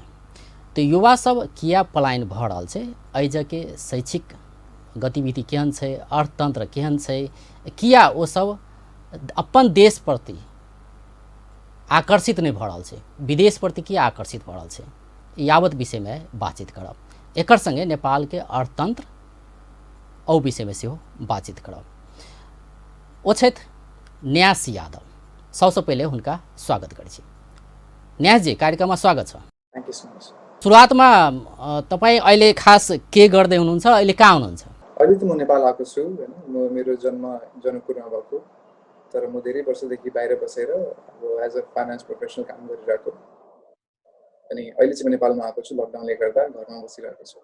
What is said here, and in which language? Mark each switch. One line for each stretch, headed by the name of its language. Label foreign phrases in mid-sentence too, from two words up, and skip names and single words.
Maithili: तो युवा सब किया पलायन भऽ रहल छे, एहि जगह शैक्षिक गतिविधि केहन छे, अर्थतंत्र केहन छे, किया वो सब अपन देश प्रति आकर्षित नहीं भऽ रहल छे, विदेश प्रति किया आकर्षित भऽ रहल छे, यावत विषय में बातचीत करब। एकर संगे नेपाल के अर्थतंत्र और विषय में सेहो बातचीत करब। ओ छथि न्यास यादव। सबसे पहले हुनका स्वागत करै छी। न्यास जी, कार्यक्रम में स्वागत छ।
English: Thank you so much.
Nepali: सुरुवात में तपाईँ अहिले खास के गर्दै हुनुहुन्छ, अहिले कहाँ हुनुहुन्छ? अहिले त म नेपाल आएको छु हैन। म मेरो जन्म जनकपुरमा भएको, तर म धेरै वर्षदेखि बाहिर बसेर अब
English: as a finance professional
Nepali: काम गरिरहेको। अनि अहिले चाहिँ म नेपालमा आएको छु, लकडाउनले गर्दा घरमा बसिरहेको छु।